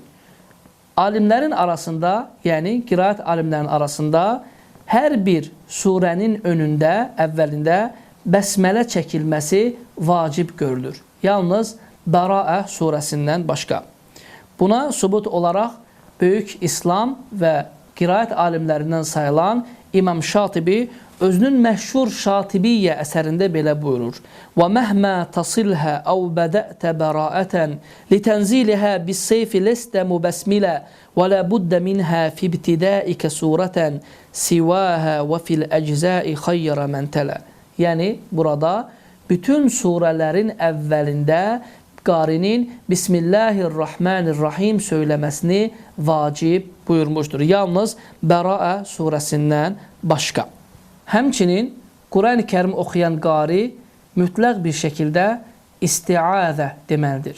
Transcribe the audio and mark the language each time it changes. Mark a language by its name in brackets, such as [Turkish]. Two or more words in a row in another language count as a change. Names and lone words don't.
[Azerbaijani] Alimlərin arasında, yəni qiraət alimlərin arasında hər bir surənin önündə, əvvəlində bəsmələ çəkilməsi vacib görülür. Yalnız Bəraə surəsindən başqa. Buna sübut olaraq böyük İslam və qiraət alimlərindən sayılan İmam Şatibi özünün məşhur Şatibiyyə əsərində belə buyurur. [Arabic] وَمَهْمَا تَصِلْهَا أَوْ بَدَأْتَ بَرَاءَةً لِتَنْزِيلِهَا بِالسَّيْفِ لَسْتَ مُبَسْمِلًا وَلَا بُدَّ مِنْهَا فِي ابْتِدَائِكَ سُورَةً سِوَاهَا وَفِي الْأَجْزَاءِ خَيَّرَ مَنْ تَلَا. [Azerbaijani] Yəni burada bütün surələrin əvvəlində qarinin Bismillahirrahmanirrahim söyləməsini vacib buyurmuşdur. Yalnız Bəraə surəsindən başqa. Həmçinin Qurani Kərim oxuyan qari mütləq bir şəkildə isti'adə deməlidir.